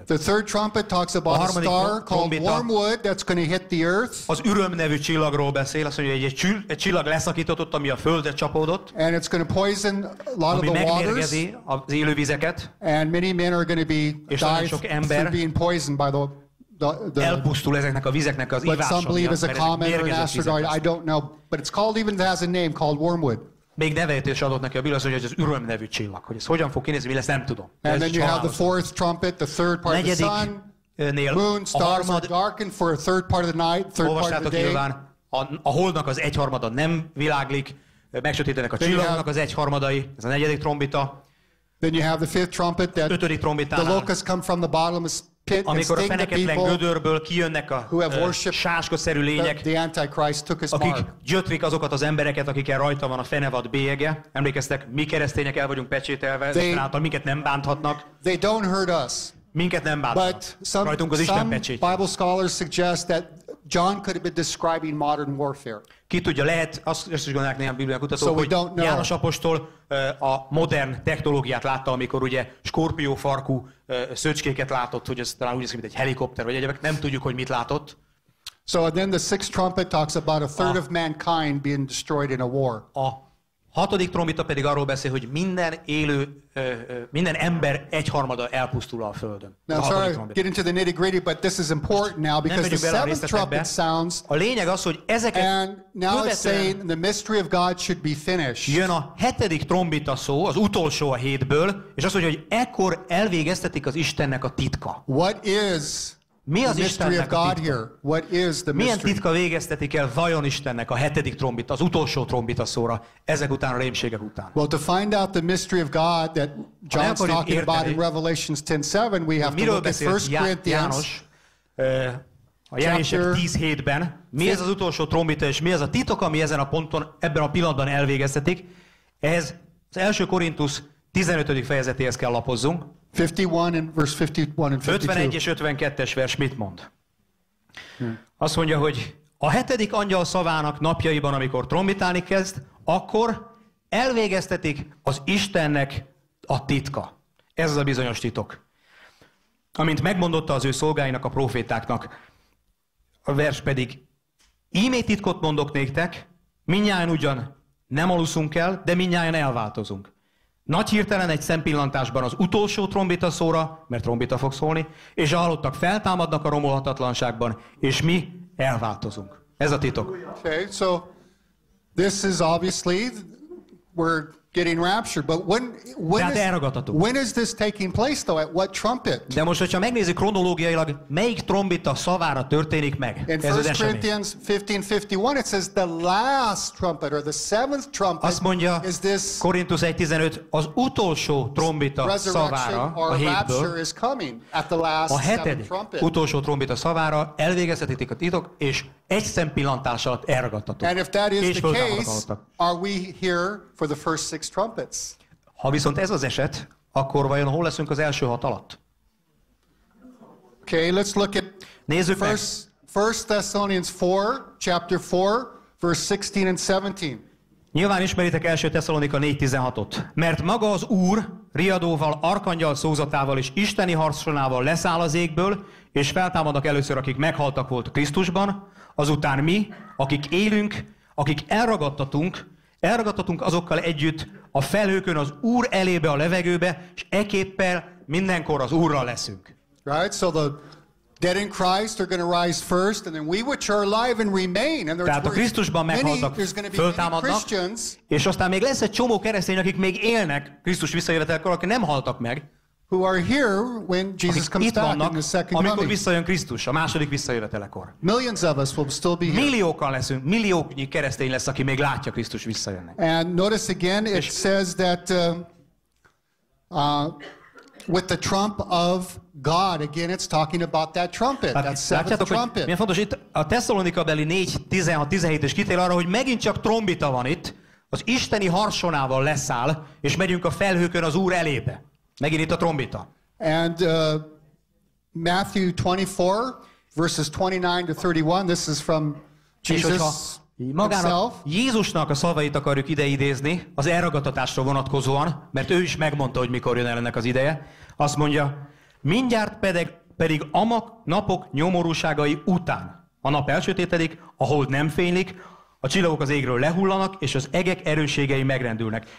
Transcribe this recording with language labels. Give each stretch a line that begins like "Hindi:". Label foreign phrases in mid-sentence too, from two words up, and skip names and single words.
English: The third trumpet talks about a star called wormwood that's going to hit the earth.
Hungarian: Az üröm nevű csillagról beszél, azt mondja, hogy egy csillag leszakított, ami a földre csapódott.
English: And it's going to poison a lot of the waters.
Hungarian: Ami megmérgezi az élővizeket.
English: And many men are going to be
Hungarian: sok ember
English: being poisoned by the
Hungarian: elpusztul ezeknek a vizeknek az ivása.
English: Some believe it's a comet or an asteroid, I don't know, but it's called, even has a name called wormwood.
Hungarian: Még nevet is adott neki a Biblia, hogy ez az üröm nevű csillag, hogy ez hogyan fog kinézni, mi lesz, nem tudom.
English: And then you have the fourth trumpet, the third part of the sun, moon, stars are darkened for a third part of the night, third part of the day.
Hungarian: Nyilván, a holdnak az 1/3 nem világlik, megsötétenek a csillagoknak az 1/3, ez a 4. trombita.
English: Then you have the fifth trumpet that the locusts come from the bottomless pit and
Hungarian: amikor a
English: sting the
Hungarian: feneketlen
English: people
Hungarian: gödörből kijönnek a sáskosszerű lények,
English: the Antichrist took his
Hungarian: akik
English: mark.
Hungarian: gyötrik azokat az embereket, akikkel rajta van a fenevad bélyege. Emlékeztek, mi keresztények el vagyunk pecsételve, ezáltal minket nem bánthatnak.
English: They don't hurt us.
Hungarian: Minket nem bánthatnak. Rajtunk az Isten pecsét.
English: Bible scholars suggest that John could have been describing modern warfare.
Hungarian: Ki tudja, lehet, azt is gondolják néhány bibliai kutatók, hogy János apostol a modern technológiát látta, amikor ugye skorpiófarkú szöcskéket látott, hogy ez talán úgy néz ki, mint egy helikopter, vagy egyébként nem tudjuk, hogy mit látott.
English: So then the sixth trumpet talks about a third of mankind being destroyed in a war.
Hungarian: A 6. trombita pedig arról beszél, hogy minden élő, minden ember 1/3 elpusztul a Földön.
English: Now, sorry, get into the nitty-gritty, but this is important now because the seventh trumpet sounds.
Hungarian: A lényeg az, hogy ezeket
English: and now it's saying the mystery of God should be finished.
Hungarian: Jön a 7. trombita szó, az utolsó a 7-ből, és azt mondja, hogy ekkor elvégeztetik az Istennek a titka.
English: What is
Hungarian: mi az Istennek a titka?
English: What is the mystery?
Hungarian: Milyen titka végeztetik el vajon Istennek a 7. trombita, az utolsó trombita szóra, ezek után a rémségek után?
English: Well, to find out the mystery of God that John's talking about in Revelations 10:7, we have to look at 1 Corinthians.
Hungarian: A Jelenések 10:7-ben, mi ez az utolsó trombita, és mi az a titok, ami ezen a ponton, ebben a pillanatban elvégeztetik? Ez az 1. Korintus 15. fejezetéhez kell lapozzunk.
English: 51 and verse 51 and 52.
Hungarian: 51 és 52-es vers mit mond? Azt mondja, hogy a 7. angyal szavának napjaiban, amikor trombitálni kezd, akkor elvégeztetik az Istennek a titka. Ez az a bizonyos titok. Amint megmondotta az ő szolgáinak, a profétáknak. A vers pedig, íme titkot mondok néktek, mindnyájan ugyan nem aluszunk el, de mindnyájan elváltozunk. Nagy hirtelen egy szempillantásban az utolsó trombita szóra, mert trombita fog szólni, és a halottak feltámadnak a romolhatatlanságban, és mi elváltozunk. Ez a titok.
English: Okay, so this is obviously we're getting raptured, but when is this taking place though? At what trumpet?
Hungarian: De most, hogyha megnézzük kronológiailag, melyik trombita szavára történik meg?
English: In 1 Corinthians 15:51 it says the last trumpet or the seventh trumpet.
Hungarian: Azt mondja
English: is this
Hungarian: Korintus 1:15, az utolsó trombita szavára a 7-ből. A 7. utolsó trombita szavára elvégeztetik a titok, és egy szempillantás alatt elragadtatok.
English: And if that is the case, are we here for the first 6 trumpets?
Hungarian: Ha viszont ez az eset, akkor vajon hol leszünk az első 6 alatt?
English: Okay, let's look at
Hungarian: nézzük meg.
English: 1 Thessalonians 4, chapter 4, verse 16 and 17.
Hungarian: Nyilván ismeritek 1 Tesszalonika 4:16-ot. Mert maga az Úr riadóval, arkangyal szózatával és isteni harcsolával leszáll az égből, és feltámadnak először, akik meghaltak volt Krisztusban, azután mi, akik élünk, akik elragadtatunk azokkal együtt a felhőkön az Úr elébe a levegőbe, és ekképpen mindenkor az Úrral leszünk.
English: Right, so dead in Christ are going to rise first, and then we which are alive and remain. And
Hungarian: Tehát a Krisztusban meghaltak, föltámadnak, és aztán még lesz egy csomó keresztény, akik még élnek Krisztus visszajövetelkor, akik nem haltak meg,
English: who are here when Jesus comes back in the second coming.
Hungarian: Amikor visszajön Krisztus, a második visszajövetelekor.
English: Millions of us will still be here.
Hungarian: Milliókan leszünk, milliónyi keresztény lesz, aki még látja Krisztus visszajönni.
English: And notice again, it says that with the trump of God, again it's talking about that trumpet, that seventh trumpet.
Hungarian: Milyen fontos, itt a Tesszalonika-beli 4:16-17 és kitér arra, hogy megint csak trombita van itt, az isteni harsonával leszáll, és megyünk a felhőkön az Úr elébe. Megint itt a trombita.
English: And Matthew 24, verses 29 to 31, this is from Jesus himself.
Hungarian: Jézusnak a szavait akarjuk ideidézni, az elragadtatásra vonatkozóan, mert ő is megmondta, hogy mikor jön el ennek az ideje. Azt mondja, mindjárt pedig a napok nyomorúságai után. A nap elsötétedik, a hold nem fénylik, a csillagok az égről lehullanak, és az egek erősségei megrendülnek.